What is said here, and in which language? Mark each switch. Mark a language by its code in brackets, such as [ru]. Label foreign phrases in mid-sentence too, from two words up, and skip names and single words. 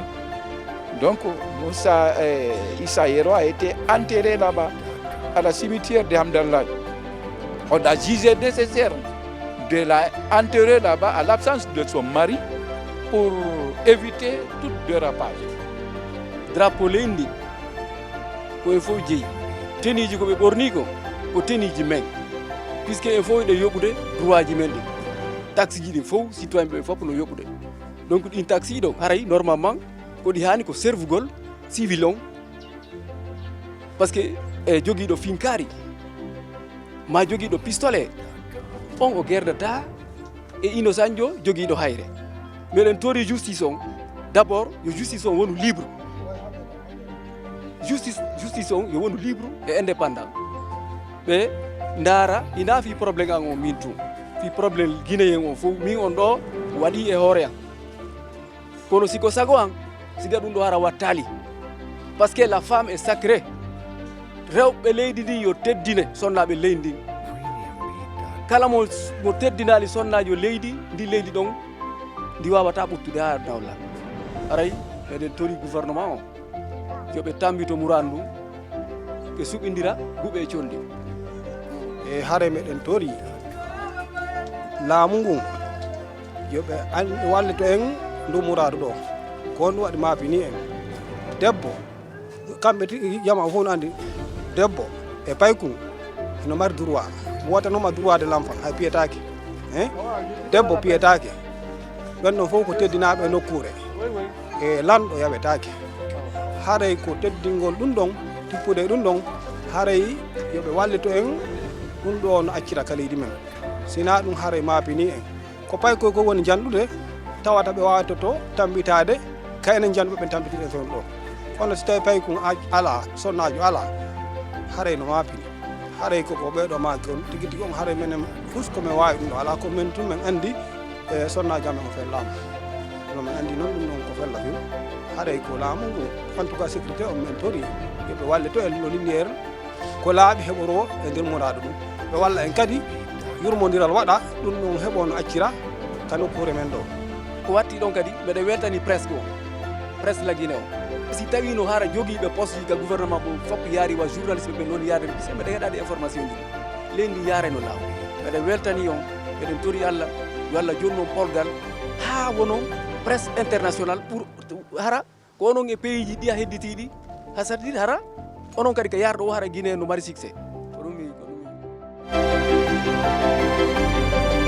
[fr] Donc, Issa Yero a été enterré là-bas, à la cimetière de Hamdallah. On a jugé nécessaire de la enterrer là-bas à l'absence de son mari pour éviter tout dérapage. [ff] Drapeau lendi ko e fof jeeyi teniji ko ɓe ɓorni ko teniji men [fr] puisque en [ff] fof ɗe yoɓude droit ji men ɗi taxe ji ɗi fof citoyen ɓe fof no yoɓude donc ɗin taxe ɗo haray normalement ko ɗi hani ko servugol civil on [fr] par ce que [ff] e joguiɗo finkari ma joguiɗo pistolet on o gerdata e innocent jo joguiɗo hayre meɗen tori justice on d'abord yo justice on wonu libre justice on yo wonu [fr] libre et indépendant [ff] ɓe ndaara ina fi probléme an o min tum fi probléme guinéen o fof min on ɗo waɗi e hoore am kono siko sago an siga ɗum ɗo hara wattali [fr] par ce que la femme est sacrée [ff] rewɓe leydi ndi yo teddine sonnaɓe leydi ndin kala mo teddinali sonnajo leydi ndi leydi ɗon ndi wawata ɓuttude ha dawla aray eɗen tori gouvernement o yoɓe tambito murandu ɓe suɓidira guɓe e condi e haare meɗen tori laamu ngun yoɓe wallito en ndu muradu ɗo ko ɗum waɗi maafini en debbo kamɓe jama fof no andi debbo e paykun eno mari droit wotanoma [fr] droit de l'enfant [ff] hay piyetake debbo piyetake ɓen ɗon fof ko teddinaɓe e nokkure e lanɗo yaɓetake haray ko teddingol ɗum ɗon tippude ɗum ɗon haray yoɓe wallito en ɗum ɗo no accira ka leydi men sina ɗum haray maapini en ko paykoy ko woni janɗude tawata ɓe wawatoto tambitade kaynen janɗuɓe ɓen tambitiɗen toon ɗo kono so tawi paykun ala sonnajo ala haray no maapini haray koko ɓeɗo maaki on tigui tigui on haray menen fus komin wawi ɗum ɗo ala ko min tun min andi e sonnajo amen o fellama no min andi noon ɗum ɗon ko fella fim haray ko laamu ngu [fr] en tout cas sécurité [ff] on min tori yoɓe wallito en no lumiére ko laaɓi heɓoro e nder muradu ɗum ɓe walla en kadi yurmodiral waɗa ɗum ɗum heeɓo no accira ka nokkure men ɗo ko watti ɗon kadi mbeɗa weltani presse o presse la Guinée o si tawi no hara joguiɓe poste ji ka gouvernement mo fop yaari wa journaliste ɓe noon yaade se mbeɗa heɗade information ji leydi yaare no laaw mbeɗa weltani on eɗen tori Allah yo Allah jonnon polgal ha wono [fr] presse international pour [ff] hara ko onon e pays ji ɗi a hedditiɗi ha sardiɗi hara onon kadi ko yarɗo o hara Guinée no mari succès ko ɗum mi